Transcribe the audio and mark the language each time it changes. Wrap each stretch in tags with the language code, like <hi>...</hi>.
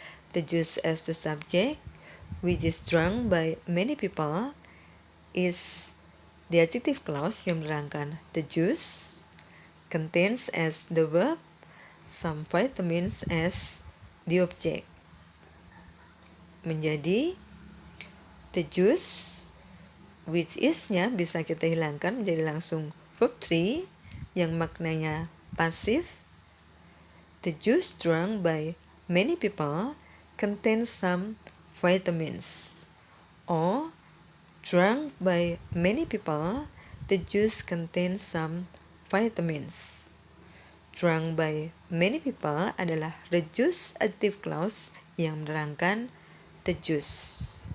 <en>The juice as the subject, which is drunk by many people, is the adjective clause</en> <id>yang menerangkan</id> <en>the juice, contains as the verb, some vitamins as the object.</en> <id>Menjadi</id> <en>the juice,</en> <id>which is-nya bisa kita hilangkan menjadi langsung verb 3 yang maknanya pasif.</id> <en>The juice drunk by many people contains some vitamins. Or drunk by many people, the juice contains some vitamins. Drunk by many people adalah reduce adjective clause</en> <id>yang menerangkan</id> <en>the juice.</en>